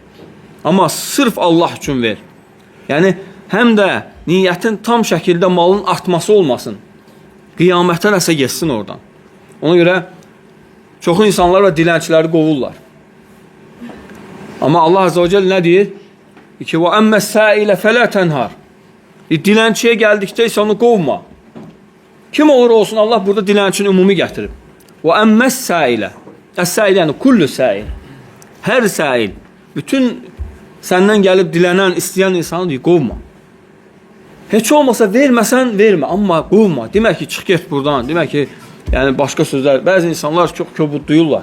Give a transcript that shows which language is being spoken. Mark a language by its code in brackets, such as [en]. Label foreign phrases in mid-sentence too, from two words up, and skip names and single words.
[az] Amma sırf Allah üçün ver. Yəni, həm də niyyətin tam şəkildə malın artması olmasın. Qiyamətə nəsə geçsin oradan. Ona görə çoxu insanlar və dilənçiləri qovurlar. Amma Allah [ar] عز وجل [az] nə deyir? Ki, [ar] وَأَمَّ السَّائِلَ فَلَا تَنْهَارِ [az] Dilənçiyə gəldikdə isə onu qovma. Kim olur olsun, Allah burada dilənçini ümumi gətirib. [ar] وَأَمَّ السَّائِلَ Əs-səil yəni كل سائل. [az] Hər səil, bütün səndən gəlib dilənən, istəyən insanı deyir, qovma. Heç olmasa verməsən, vermə, amma qovma. Demək ki, çıx get buradan, demək ki, yəni başqa sözlər, bəzi insanlar çox köbud duyurlar.